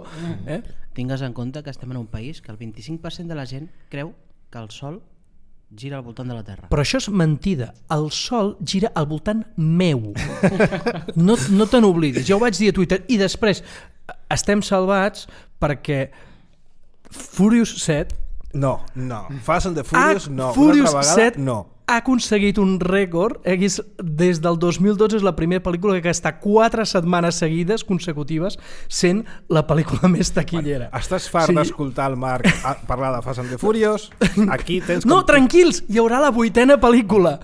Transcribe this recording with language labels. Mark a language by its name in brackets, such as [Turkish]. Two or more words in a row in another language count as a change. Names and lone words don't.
[Catalan] Tingues en compte que estem en un país que el 25% de la gent creu que el sol gira al voltant de la Terra. Però això és mentida. El sol gira al voltant meu. No te n'oblidis. Jo ho vaig dir a Twitter i després estem salvats perquè Furious 7 No. Fast and the Furious no. Furious Una altra vegada 7 no. ha aconseguit un rècord. Des del 2012 és la primera pel·lícula que està 4 setmanes seguides consecutives sent la pel·lícula més taquillera. Estàs fart d'escoltar el Marc parlar de Fast and the Furious? Aquí tens... No, tranquils, hi haurà la 8ª pel·lícula.